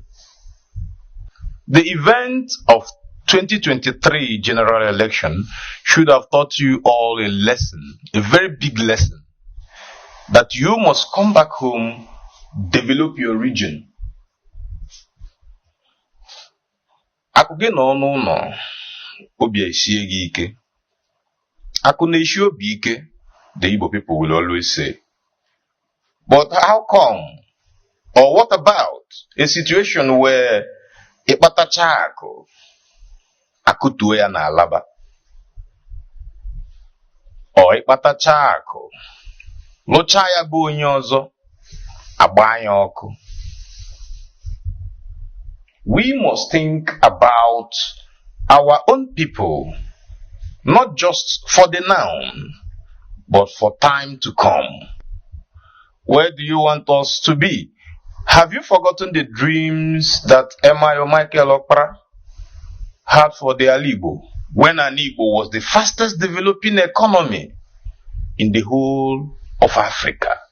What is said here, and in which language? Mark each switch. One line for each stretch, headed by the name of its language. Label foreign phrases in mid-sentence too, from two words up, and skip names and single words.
English: The event of 2023 general election should have taught you all a lesson, a very big lesson, that you must come back home, develop your region.
Igbo: Akuge no obi esie gi ike. Akune ishi obi ike,
English: the Igbo people will always say. But how come? Or what about a situation where
Igbo: ikpatacha akụ akụtuo ya na alaba? Or ikpatacha akụ lụcha ya bụ onye ọzọ agba ya ọkụ?
English: We must think about our own people, not just for the now, but for time to come. Where do you want us to be? Have you forgotten the dreams that Michael Okpara had for the Igbo, when Igbo was the fastest developing economy in the whole of Africa?